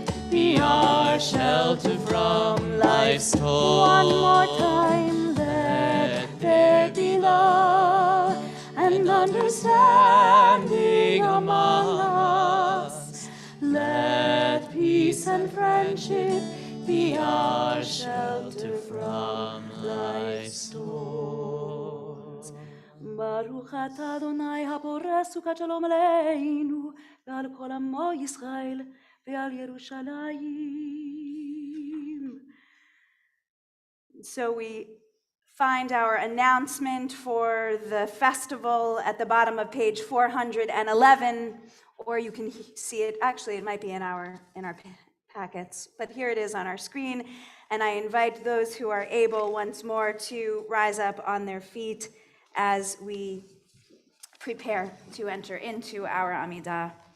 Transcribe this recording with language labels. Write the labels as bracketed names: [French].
[English] be our shelter from life's storms. One more time, let there be love and understanding among us. Let peace and friendship be our shelter from life's storms. [Hebrew] ברוך אתה אדוני הפורס סוכת שלום עלינו ועל כל עמו ישראל ועל ירושלים. [English] So we find our announcement for the festival at the bottom of page 411, or you can see it, actually it might be in our packets, but here it is on our screen, and I invite those who are able once more to rise up on their feet as we prepare to enter into our Amidah.